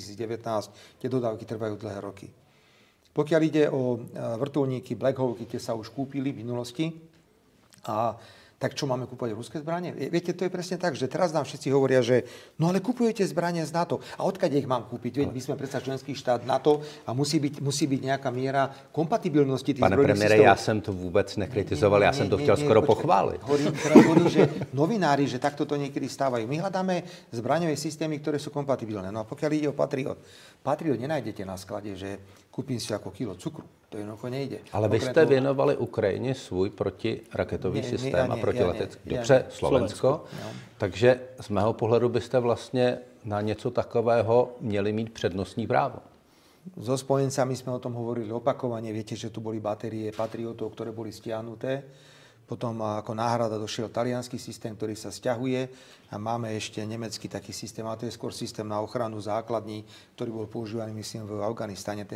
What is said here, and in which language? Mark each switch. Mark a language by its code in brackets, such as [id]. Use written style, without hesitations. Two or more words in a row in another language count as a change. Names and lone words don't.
[sk] Tie dodávky trvajú dlhé roky. Pokiaľ ide o vrtuľníky Black Hawky, tie sa už kúpili v minulosti. A tak čo, máme kúpovať ruské zbranie? Viete, to je presne tak, že teraz nám všetci hovoria, že no ale kupujete zbranie z NATO. A odkiaľ ich mám kúpiť? Veď my sme predsa členský štát NATO a musí byť nejaká míra kompatibilnosti tých zbrojných systémov. [cs] Pane premiére, já jsem to vůbec nekritizoval, já jsem to chtěl skoro pochváliť. [sk] Hovorím, že novinári, že takto to niekedy stávajú. My hľadáme zbraňové systémy, ktoré sú kompatibilné. No a pokiaľ ide o Patriot nenájdete na sklade, že kúpim si ako kilo cukru. To jednoducho nejde. [cs] Ale vy jste věnovali Ukrajině svůj protiraketový systém a protiletecký. Dobře, Slovensko. Takže z mého pohledu byste vlastně na něco takového měli mít přednostní právo. [sk] So spojencami sme o tom hovorili opakovane. Viete, že tu boli batérie Patriotov, ktoré boli stiahnuté. Potom ako náhrada došiel taliansky systém, ktorý sa sťahuje a máme ešte nemecký taký systém, a to je skôr systém na ochranu základní, ktorý bol používaný, myslím, v Afganistane.